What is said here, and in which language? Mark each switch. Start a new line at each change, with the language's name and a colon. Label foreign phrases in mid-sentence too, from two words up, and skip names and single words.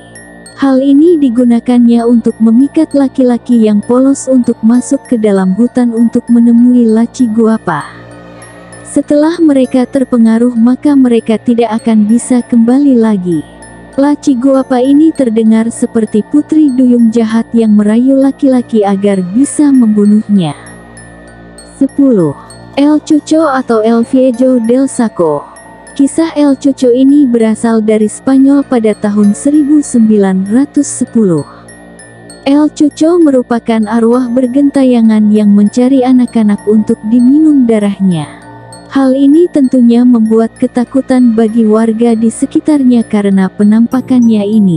Indonesian: Hal ini digunakannya untuk memikat laki-laki yang polos untuk masuk ke dalam hutan untuk menemui Laci Guapa. Setelah mereka terpengaruh maka mereka tidak akan bisa kembali lagi. Laci Guapa ini terdengar seperti putri duyung jahat yang merayu laki-laki agar bisa membunuhnya. 10. El Chucho atau El Viejo del Saco. Kisah El Chucho ini berasal dari Spanyol pada tahun 1910. El Chucho merupakan arwah bergentayangan yang mencari anak-anak untuk diminum darahnya. Hal ini tentunya membuat ketakutan bagi warga di sekitarnya karena penampakannya ini.